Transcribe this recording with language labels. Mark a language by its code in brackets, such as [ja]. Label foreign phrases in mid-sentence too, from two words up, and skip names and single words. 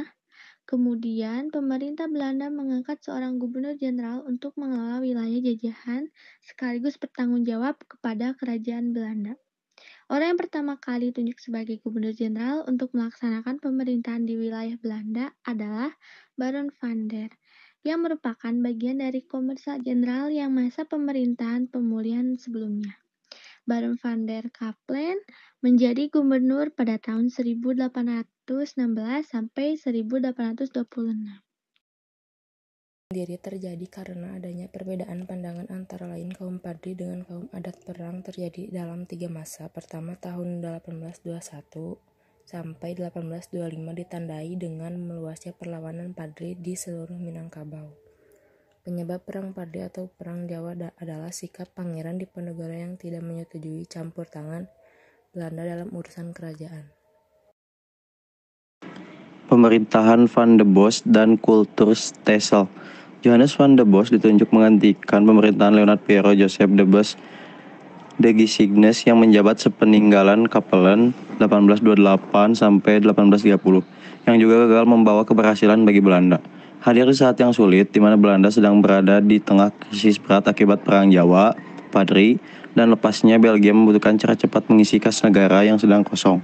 [id] Kemudian, pemerintah Belanda mengangkat seorang gubernur jenderal untuk mengelola wilayah jajahan sekaligus bertanggung jawab kepada kerajaan Belanda. Orang yang pertama kali ditunjuk sebagai gubernur jenderal untuk melaksanakan pemerintahan di wilayah Belanda adalah Baron van der, yang merupakan bagian dari Komisaris Jenderal yang masa pemerintahan pemulihan sebelumnya. Baron van der Kempelen menjadi gubernur pada tahun 1816 sampai 1826. Sendiri terjadi karena adanya perbedaan pandangan antara lain kaum Padri dengan kaum adat. Perang terjadi dalam 3 masa. Pertama, tahun 1821 sampai 1825 ditandai dengan meluasnya perlawanan Padri di seluruh Minangkabau. Penyebab perang Padri atau perang Jawa adalah sikap Pangeran Diponegoro yang tidak menyetujui campur tangan Belanda dalam urusan kerajaan. Pemerintahan Van de Bosch dan Kulturstelsel. Johannes van de Bosch ditunjuk menggantikan pemerintahan Leonard Piero Joseph de Bosch de Gisignes yang menjabat sepeninggalan Kempelen 1828 sampai 1830, yang juga gagal membawa keberhasilan bagi Belanda. Hadir di saat yang sulit, di mana Belanda sedang berada di tengah krisis berat akibat Perang Jawa, Padri, dan lepasnya Belgia membutuhkan cara cepat mengisi kas negara yang sedang kosong.